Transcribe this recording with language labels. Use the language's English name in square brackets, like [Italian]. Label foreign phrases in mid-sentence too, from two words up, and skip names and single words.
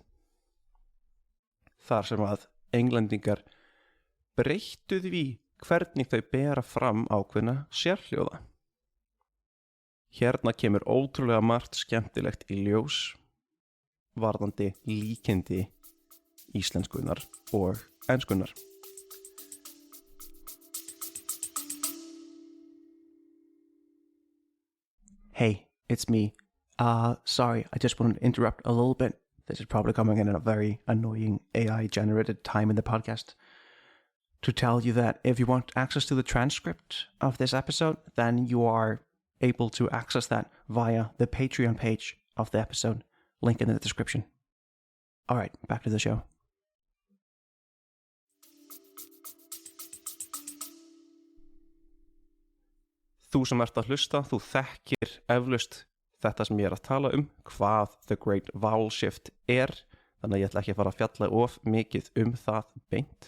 [Icelandic] Þar sem að englendingar breyttu því hvernig þau bera fram ákveðna sérhljóða. Hérna kemur ótrúlega margt skemmtilegt í ljós varðandi líkindi íslenskunar og enskunar. [English] Hey, it's me. Sorry, I just wanted to interrupt a little bit. This is probably coming in at a very annoying AI-generated time in the podcast. To tell you that if you want access to the transcript of this episode, then you are able to access that via the Patreon page of the episode. Link in the description. All right, back to the show. [Icelandic] Þú sem ert að hlusta, þú þekkir eflaust þetta sem ég að tala hvað The Great Vowel Shift þannig að ég ætla ekki að fara að fjalla of mikið það beint.